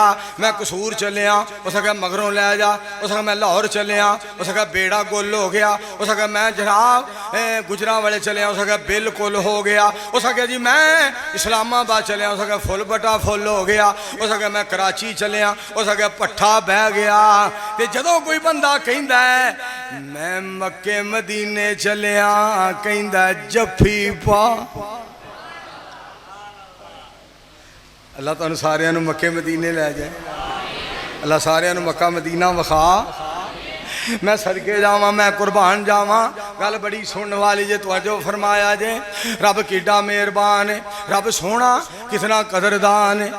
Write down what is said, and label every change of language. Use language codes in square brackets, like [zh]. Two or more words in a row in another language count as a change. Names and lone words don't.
[pa] میں قصور چلے ہاں اسا کہ مغروں لے جا. اسا کہ میں لاہور چلے ہاں اسا کہ بیڑا گل ہو گیا. اسا کہ میں جناب گجراں والے چلے ہاں اسا کہ بالکل ہو گیا. اسا کہ جی میں اسلام آباد چلے ہاں اسا کہ فل بٹا فل ہو گیا. اسا کہ میں کراچی چلے ہاں اسا کہ پٹھا بہ گیا. تے جدوں کوئی بندہ کہندا ہے میں مکے مدینے چلیا کہندا جفی پا. اللہ تعالیٰ سارے انو مکے مدینے لے جائے. اللہ سارے انو مکہ مدینہ وخا. میں صدقے جاواں میں قربان جاواں. گل بڑی سننے والی جے توجہ فرمایا جے. رب کیڈا مہربان ہے. رب سونا کتنا قدردان ہے.